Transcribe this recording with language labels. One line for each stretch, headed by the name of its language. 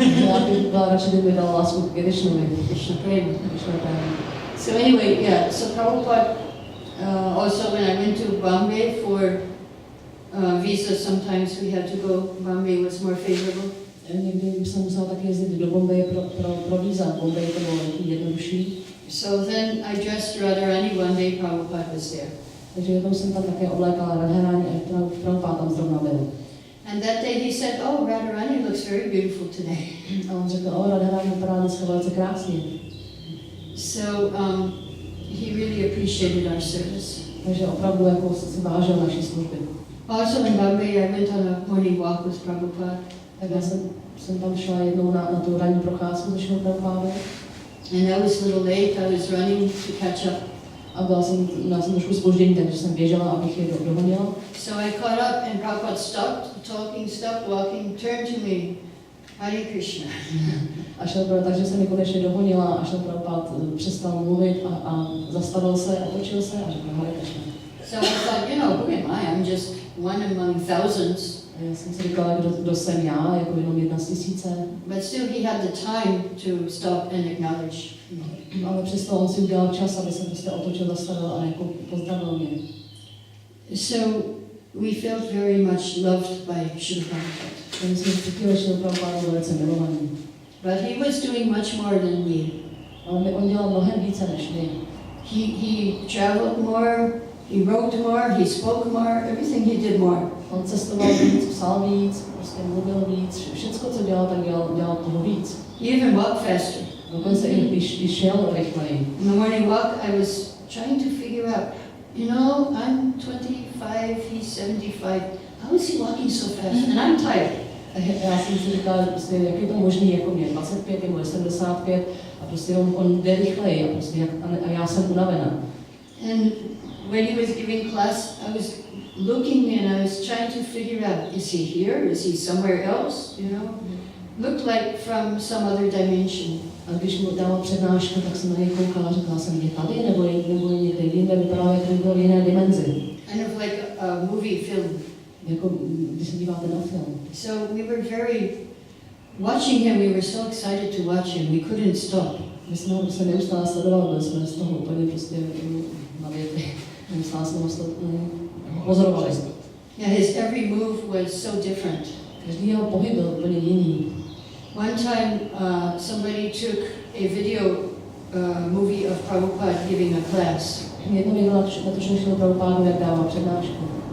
Czech: Já bych byla radši, kdyby dala lásku k Krishnovi. Krishna Prema.
English: So anyway, yeah, so Prabhupada, also when I went to Bombay for visa, sometimes we had to go, Bombay was more favorable.
Czech: Někdy jsem musela taky jezdit do Bombaye pro víza. Bombay to bylo jednodušší.
English: So then I dressed Radharani one day, Prabhupada was there.
Czech: Takže jednou jsem tam také oblékala Radharani a Prabhupada tam zrovna byl.
English: And that day he said, oh, Radharani looks very beautiful today.
Czech: A on řekl, Radharani vypadá dneska velice krásně.
English: So he really appreciated our service.
Czech: Takže opravdu jako si vážil naší služby.
English: Also in Bombay, I went on a morning walk with Prabhupada.
Czech: Tak já jsem tam šla jednou na tu ranní procházku se Prabhupádou.
English: And I was a little late, I was running to catch up.
Czech: A měla jsem trošku zpoždění, takže jsem běžela, abych je dohonila.
English: So I caught up and Prabhupada stopped talking, stopped walking, turned to me, Hare Krishna.
Czech: Takže jsem ji konečně dohonila a šel Prabhupada přestal mluvit a zastavil se, otočil se a řekl Hare Krishna.
English: So I thought, you know, who am I? I'm just one among thousands.
Czech: Já jsem si říkala, kdo jsem já, jako jenom 1 z 1000.
English: But still he had the time to stop and acknowledge me.
Czech: Ale přesto on si udělal čas, aby se prostě otočil, zastavil a jako pozdravil mě.
English: So we felt very much loved by Srila Prabhupada.
Czech: My jsme cítili, že Prabhupada velice milovaný.
English: But he was doing much more than me.
Czech: Ale on dělal mnohem více než my.
English: He traveled more, he wrote more, he spoke more, everything he did more.
Czech: On cestoval víc, psal víc, prostě mluvil víc, všecko, co dělal, tak dělal toho víc.
English: He even walked faster.
Czech: Dokonce i když šel rychleji.
English: In the morning walk, I was trying to figure out, you know, I'm 25, he's 75. How is he walking so fast? And I'm tired.
Czech: Já jsem si říkala, prostě, jak je to možné, jako mě 25, je 75 a prostě on jde rychleji a, prostě, a já jsem unavená.
English: And when he was giving class, I was looking and I was trying to figure out, is he here? Is he somewhere else? You know, looked like from some other dimension.
Czech: A když mu dával přednášku, tak jsem na něj koukala a řekla jsem, je tady nebo je někde jinde, vypadalo, jak byl v jiné dimenzi.
English: Kind of like a movie film.
Czech: Jako když se díváte na film.
English: So we were very, watching him, we were so excited to watch him, we couldn't stop.
Czech: My jsme ho prostě neustále sledovali, byli jsme z toho úplně prostě na větě. Neustále jsme ho pozorovali.
English: Yeah, his every move was so different.
Czech: Každý jeho pohyb byl úplně jiný.
English: One time, somebody took a video movie of Prabhupada giving a class.
Czech: Jednou někdo natočil Prabhupádu, jak dával přednášku.